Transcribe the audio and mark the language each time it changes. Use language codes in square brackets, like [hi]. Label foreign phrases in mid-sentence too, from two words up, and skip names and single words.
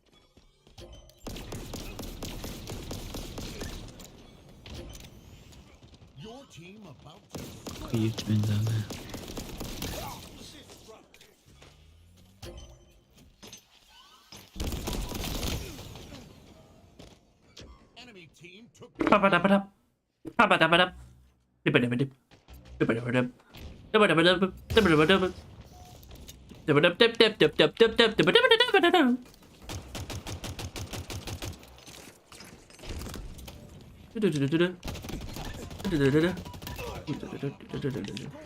[en] Your team about to What are you doing down there? Enemy team took Ba-ba-da-ba-da. Ba-ba-da-ba-da. Dibba-dibba-dib. Dibba-dibba-dib. Dibba-dibba-dib. Dibba-dibba-dib. Dibba-dib-dib-dib-dib-dib-dib. Dibba-dibba-dib-dib-dib. Du-du-du-du-du. Du-du-du-du-du. Du-du-du-du-du-du-du-du.